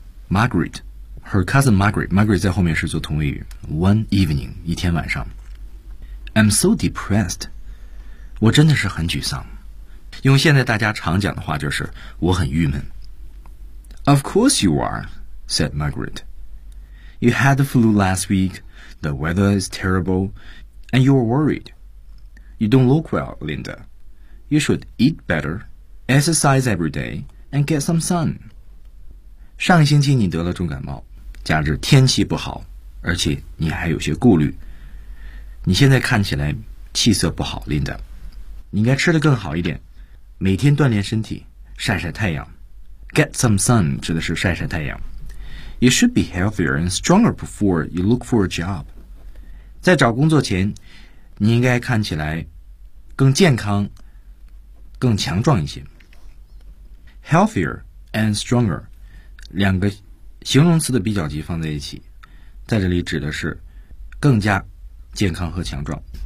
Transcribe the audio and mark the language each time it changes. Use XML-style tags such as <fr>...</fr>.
<zh>Margaret,</zh> <en>her cousin</en> <zh>Margaret, Margaret 在后面是做同位语。</zh> <en>One evening,</en> <zh>一天晚上。</zh> <en>I'm so depressed.</en> <zh>我真的是很沮丧。用现在大家常讲的话就是我很郁闷。</zh> <en>Of course you are, said Margaret. You had the flu last week, the weather is terrible, and you're worried. You don't look well, Linda. You should eat better, exercise every day, and get some sun.</en> <zh>上星期你得了重感冒，加之天气不好，而且你还有些顾虑。你现在看起来气色不好， Linda. 你应该吃得更好一点，每天锻炼身体，晒晒太阳。</zh> <en>Get some sun</en> <zh>指的是晒晒太阳。</zh> <en>You should be healthier and stronger before you look for a job.</en> <zh>在找工作前，你应该看起来更健康、更强壮一些。</zh> <en>Healthier and stronger</en> <zh>两个形容词的比较级放在一起，在这里指的是更加健康和强壮。</zh>